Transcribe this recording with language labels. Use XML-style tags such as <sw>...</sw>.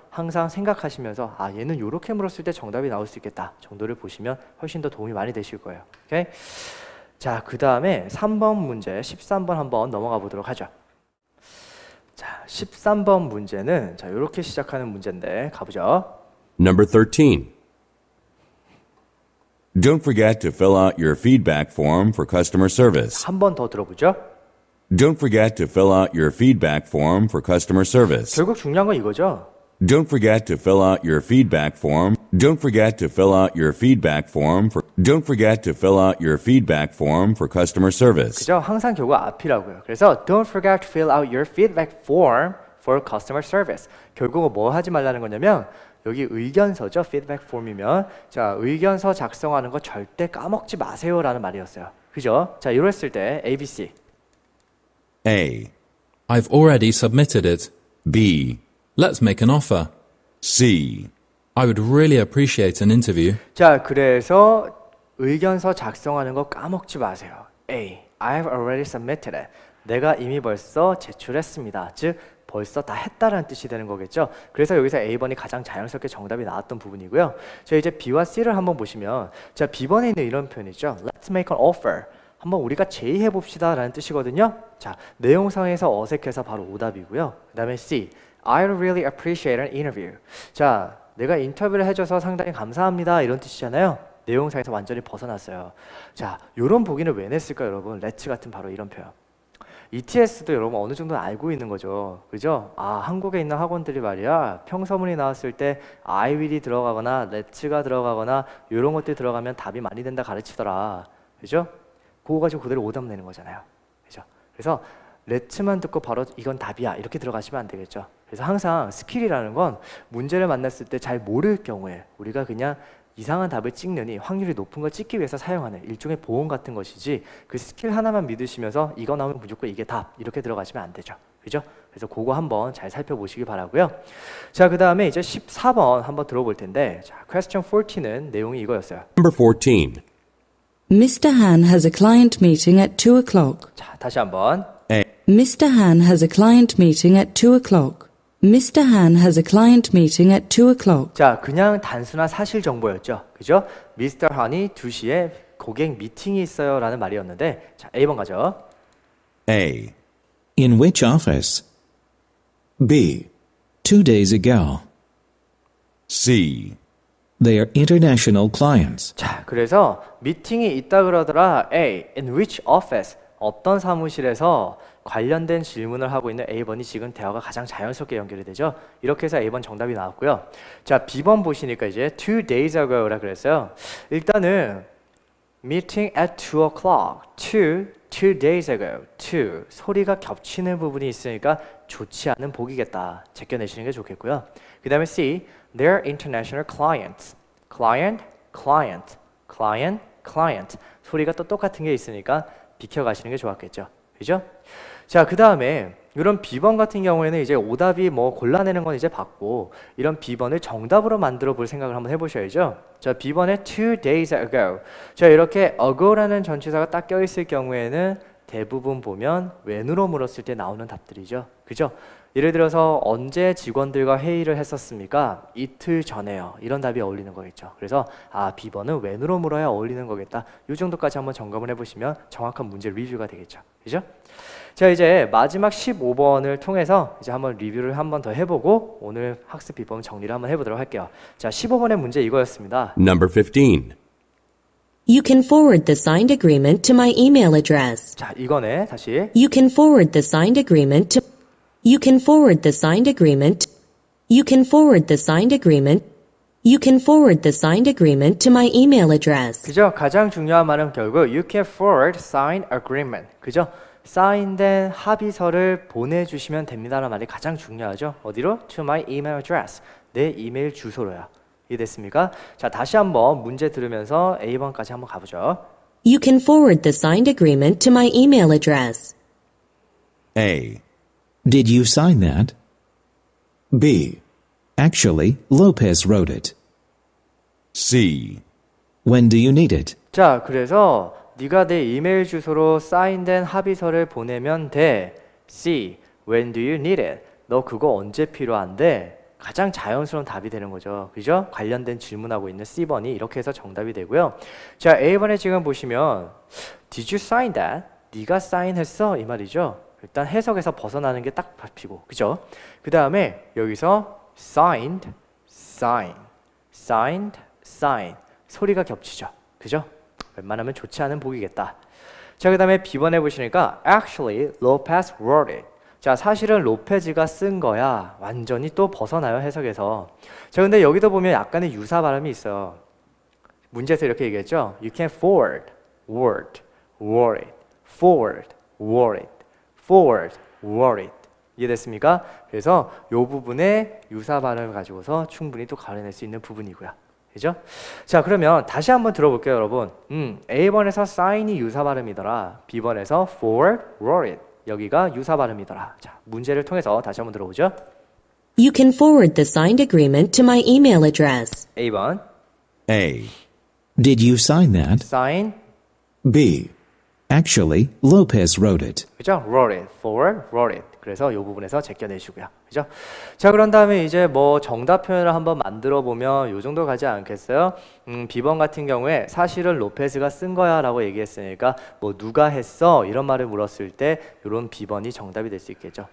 <ko>항상 생각하시면서 아 얘는 이렇게 물었을 때 정답이 나올 수 있겠다 정도를 보시면 훨씬 더 도움이 많이 되실 거예요. 오케이? 자, 그 다음에 3번 문제 13번 한번 넘어가 보도록 하죠. 자, 13번 문제는 자 이렇게 시작하는 문제인데 가보죠.</ko> <en>Number 13. Don't forget to fill out your feedback form for customer service.</en> <ko>한 번 더 들어보죠.</ko> <en>Don't forget to fill out your feedback form for customer service.</en> <ko>결국 중요한 건 이거죠.</ko> <en>Don't forget to fill out your feedback form. Don't forget to fill out your feedback form for Don't forget to fill out your feedback form for customer service.</en> <ko>그죠? 항상 결국 앞이라고요. 그래서</ko> <en>don't forget to fill out your feedback form for customer service.</en> <ko>결국은 뭐 하지 말라는 거냐면 여기 의견서죠. feedback form이면 자 의견서 작성하는 거 절대 까먹지 마세요라는 말이었어요. 그죠? 자 이랬을 때 A, B, C.</ko> <en>A. I've already submitted it. B. Let's make an offer. C. I would really appreciate an interview.</en> <ko>자 그래서 의견서 작성하는 거 까먹지 마세요.</ko> <en>A. I've already submitted it.</en> <ko>내가 이미 벌써 제출했습니다. 즉 벌써 다 했다라는 뜻이 되는 거겠죠. 그래서 여기서 A번이 가장 자연스럽게 정답이 나왔던 부분이고요. 자 이제 B와 C를 한번 보시면 자 B번에 있는 이런 표현이죠.</ko> <en>Let's make an offer.</en> <ko>한번 우리가 제의해 봅시다 라는 뜻이거든요. 자, 내용상에서 어색해서 바로 오답이고요. 그 다음에</ko> <en>C, I really appreciate an interview.</en> <ko>자, 내가 인터뷰를 해줘서 상당히 감사합니다 이런 뜻이잖아요. 내용상에서 완전히 벗어났어요. 자, 요런 보기는 왜 냈을까요, 여러분? let's 같은 바로 이런 표현. ETS도 여러분 어느 정도 알고 있는 거죠. 그죠? 아, 한국에 있는 학원들이 말이야. 평서문이 나왔을 때 I will이 들어가거나 let's가 들어가거나 이런 것들이 들어가면 답이 많이 된다 가르치더라. 그죠? 그거 가지고 그대로 오답 내는 거잖아요. 그죠? 그래서 let's만 듣고 바로 이건 답이야 이렇게 들어가시면 안 되겠죠. 그래서 항상 스킬이라는 건 문제를 만났을 때 잘 모를 경우에 우리가 그냥 이상한 답을 찍느니 확률이 높은 걸 찍기 위해서 사용하는 일종의 보험 같은 것이지 그 스킬 하나만 믿으시면서 이거 나오면 무조건 이게 답 이렇게 들어가시면 안 되죠. 그죠? 그래서 그거 한번 잘 살펴보시기 바라고요. 자, 그 다음에 이제 14번 한번 들어볼 텐데 자, question 14는 내용이 이거였어요.</ko> <en>Number 14. Mr. Han has a client meeting at 2 o'clock.</en> <ko>자, 다시 한번.</ko> <en>Mr. Han has a client meeting at 2 o'clock. Mr. Han has a client meeting at 2 o'clock.</en> <ko>자, 그냥 단순한 사실 정보였죠. 그죠? Mr. Han이 2시에 고객 미팅이 있어요 라는 말이었는데 자, A번 가죠.</ko> <en>A. In which office? B. 2 days ago. C. They are international clients.</en> <ko>자, 그래서 미팅이 있다 그러더라.</ko> <en>A. In which office?</en> <ko>어떤 사무실에서 관련된 질문을 하고 있는 A번이 지금 대화가 가장 자연스럽게 연결이 되죠. 이렇게 해서 A번 정답이 나왔고요. 자, B번 보시니까 이제</ko> <en>2 days ago</en> <ko>라 그랬어요. 일단은</ko> <en>meeting at 2 o'clock. 2 days ago.</en> <ko>2 소리가 겹치는 부분이 있으니까 좋지 않은 보기겠다. 제껴내시는 게 좋겠고요. 그 다음에</ko> <en>C, they're international clients. client, client, client, client.</en> <ko>소리가 또 똑같은 게 있으니까 비켜가시는 게 좋았겠죠. 그죠? 자, 그 다음에 이런 B번 같은 경우에는 이제 오답이 뭐 골라내는 건 이제 봤고 이런 B번을 정답으로 만들어 볼 생각을 한번 해보셔야죠. 자, B번에</ko> <en>2 days ago.</en> <ko>자, 이렇게 ago라는 전치사가 딱 껴있을 경우에는 대부분 보면 when으로 물었을 때 나오는 답들이죠. 그죠? 예를 들어서 언제 직원들과 회의를 했었습니까? 이틀 전에요. 이런 답이 어울리는 거겠죠. 그래서 아, B번은 when으로 물어야 어울리는 거겠다. 이 정도까지 한번 점검을 해보시면 정확한 문제 리뷰가 되겠죠. 그죠? 자, 이제 마지막 15번을 통해서 이제 한번 리뷰를 한번 더 해보고 오늘 학습 비법 정리를 한번 해보도록 할게요. 자, 15번의 문제 이거였습니다.</ko> <en>Number 15. You can forward the signed agreement to my email address.</en> <ko>자, 이거네. 다시.</ko> <en>You can forward the signed agreement to You can forward the signed agreement. You can forward the signed agreement. You can forward the signed agreement to my email address.</en> <ko>그죠? 가장 중요한 말은 결국</ko> <en>you can forward signed agreement.</en> <ko>그죠? 사인된 합의서를 보내주시면 됩니다라는 말이 가장 중요하죠. 어디로?</ko> <en>To my email address.</en> <ko>내 이메일 주소로요. 이해됐습니까? 자, 다시 한번 문제 들으면서 A번까지 한번 가보죠.</ko> <en>You can forward the signed agreement to my email address. A. Did you sign that? B. Actually, Lopez wrote it. C. When do you need it?</en> <ko>자, 그래서 네가 내 이메일 주소로 사인된 합의서를 보내면 돼.</ko> <en>C. When do you need it?</en> <ko>너 그거 언제 필요한데? 가장 자연스러운 답이 되는 거죠. 그죠? 관련된 질문하고 있는 C번이 이렇게 해서 정답이 되고요. 자, A번에 지금 보시면</ko> <en>Did you sign that?</en> <ko>네가 사인했어? 이 말이죠. 일단 해석에서 벗어나는 게 딱 밟히고, 그죠? 그 다음에 여기서 signed, sign, signed, sign 소리가 겹치죠. 그죠? 웬만하면 좋지 않은 보기겠다. 자, 그 다음에 B번에 보시니까</ko> <en>actually Lopez wrote it.</en> <ko>자, 사실은 로페즈가 쓴 거야. 완전히 또 벗어나요, 해석에서. 자, 근데 여기도 보면 약간의 유사 발음이 있어요. 문제에서 이렇게 얘기했죠.</ko> <en>You can forward, word, word it, forward, word it, forward, word it.</en> <ko>이해됐습니까? 그래서 이 부분에 유사 발음을 가지고서 충분히 또 가려낼 수 있는 부분이고요. 그죠? 자, 그러면 다시 한번 들어볼게요, 여러분. A번에서 sign이 유사 발음이더라. B번에서</ko> <en>forward, word it.</en> <ko>여기가 유사 발음이더라. 자, 문제를 통해서 다시 한번 들어보죠.</ko> <en>You can forward the signed agreement to my email address.</en> <ko>A번</ko> <en>A. Did you sign that? sign, B. Actually, Lopez wrote it.</en> <ko>그죠?</ko> <en>wrote it, forward, wrote it.</en> <ko>그래서 이 부분에서 제껴내시고요. 그죠? 자, 그런 다음에 이제 뭐 정답 표현을 한번 만들어 보면 이 정도 가지 않겠어요? B번 같은 경우에 사실은 로페즈가 쓴 거야 라고 얘기했으니까 뭐 누가 했어? 이런 말을 물었을 때 이런 B번이 정답이 될 수 있겠죠.</ko>